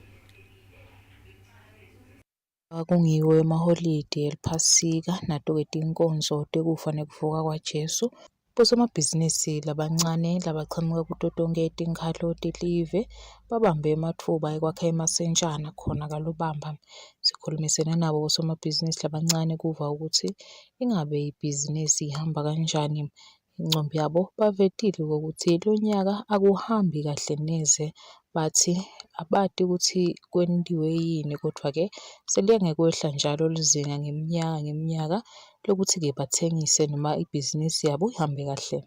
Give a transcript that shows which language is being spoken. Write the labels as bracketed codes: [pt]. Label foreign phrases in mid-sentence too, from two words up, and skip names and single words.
[ss] Kungiwo emaholide eliphasika nato-ke tinkonzo tekufa nekuvuka kwaJesu bosomabhizinisi labancane labachamuka kuto tonke tinkhalo telive babambe ematfuba ekwakha emasentshana khona kalobamba. Sikhulumisene nabo bosomabhizinisi labancane kuva ukuthi ingabe ibhizinisi ihamba kanjani. Incombi yabo bavetile ukuthi lo nyaka akuhambi kahle neze bathi abati ukuthi kwentiwe yini kodwa-ke seliyangekwehla njalo lizinga ngeminyaka lokuthi-ke bathengise noma ibhizinisi yabo ihambe kahle.